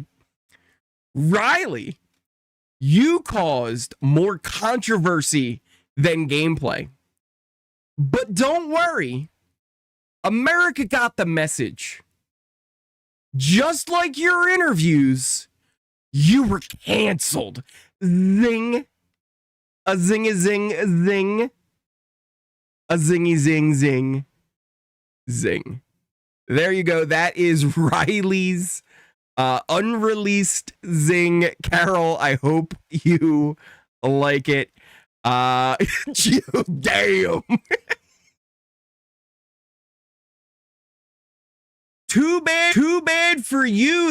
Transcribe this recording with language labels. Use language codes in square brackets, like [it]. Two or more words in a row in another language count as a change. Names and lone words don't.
[en] Riley, you caused more controversy than gameplay. But don't worry. America got the message. Just like your interviews, you were canceled. Zing. A zing, a zing, a zing. A zingy, zing, zing. Zing. There you go. That is Riley's unreleased zing. Carol, I hope you like it. Damn. Too bad for you.